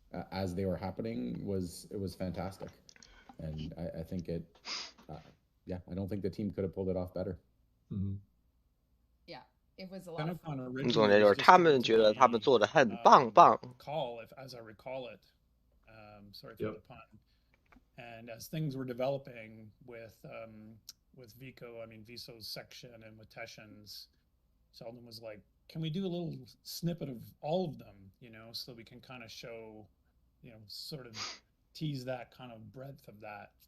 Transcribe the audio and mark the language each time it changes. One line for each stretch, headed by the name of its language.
English: As they were happening it was fantastic, and I think it, yeah, I don't think the team could have pulled it off better. Yeah, it was a lot of fun.
Chinese: 总结就是他们觉得他们做的很棒。
English: Call, as I recall it, sorry for the pun. And as things were developing with Vico, I mean Viso's section, and with Teshin's, Sheldon was like, "Can we do a little snippet of all of them, you know, so we can kind of show, you know, sort of tease that kind of breadth of that."